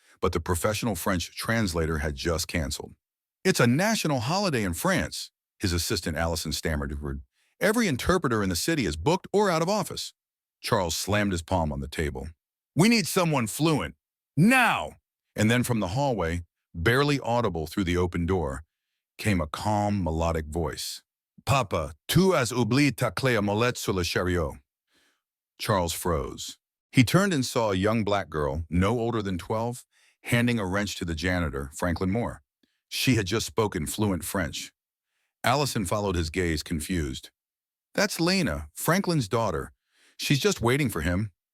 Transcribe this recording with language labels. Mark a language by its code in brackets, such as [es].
[en] But the professional French translator had just canceled. It's a national holiday in France, his assistant Allison stammered. Every interpreter in the city is booked or out of office. Charles slammed his palm on the table. We need someone fluent. Now! And then from the hallway, barely audible through the open door, came a calm, melodic voice. [fr] Papa, tu as oublié ta clé à molette sur le chariot. [en] Charles froze. He turned and saw a young black girl, no older than 12, handing a wrench to the janitor, Franklin Moore. She had just spoken fluent French. Allison followed his gaze, confused. That's Lena, Franklin's daughter. She's just waiting for him.